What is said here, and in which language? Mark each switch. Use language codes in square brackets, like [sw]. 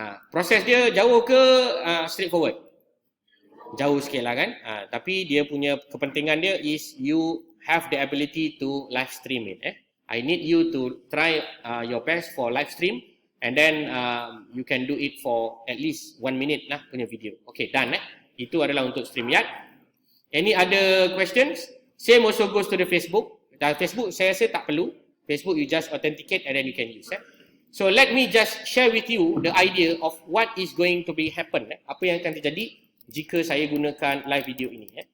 [ms] Proses dia jauh ke straightforward? Jauh sikit lah kan. Tapi dia punya kepentingan dia [en] is you have the ability to live stream it. I need you to try your best for live stream. And then you can do it for at least 1 minute [ms] lah punya [en] video. Okay, done [ms] Itu adalah untuk StreamYard. [en] Any other questions? Same also goes to the Facebook. [ms] Facebook saya rasa tak perlu. [en] Facebook you just authenticate and then you can use. So let me just share with you the idea of what is going to be happen. [ms] Apa yang akan terjadi jika saya gunakan live video ini.